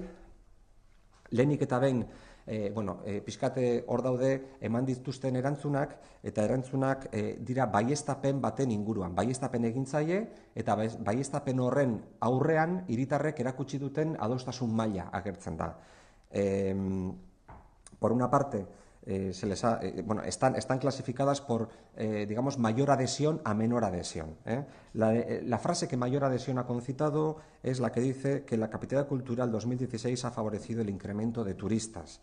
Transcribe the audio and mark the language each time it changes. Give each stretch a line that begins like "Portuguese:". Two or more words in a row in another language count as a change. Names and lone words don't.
Basque: Lehenik eta behin pixkate hor daude eman dituzten erantzunak, eta erantzunak dira baieztapen baten inguruan. Baieztapen egintzaile eta baieztapen horren aurrean hiritarrek erakutsi duten adostasun maila agertzen da.
Spanish: Por una parte, están clasificadas por, digamos, mayor adhesión a menor adhesión. La frase que mayor adhesión ha concitado es la que dice que la capitalidad cultural 2016 ha favorecido el incremento de turistas.